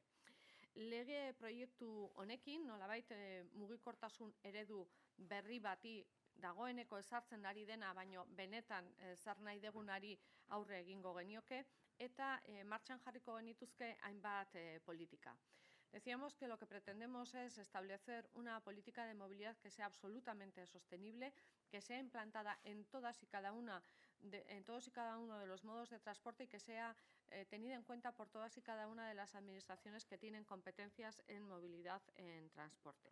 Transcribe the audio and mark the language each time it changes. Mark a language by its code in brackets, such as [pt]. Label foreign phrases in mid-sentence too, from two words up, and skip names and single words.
[eu] Lege proiektu honekin, nolabait mugikortasun eredu berri bati dagoeneko ezartzen ari dena, baino benetan zer nahi degunari aurre egingo genioke, eta martxan jarriko genituzke hainbat politika. [es] Decíamos que lo que pretendemos es establecer una política de movilidad que sea absolutamente sostenible, que sea implantada en todos y cada uno de los modos de transporte y que sea tenida en cuenta por todas y cada una de las administraciones que tienen competencias en movilidad en transporte.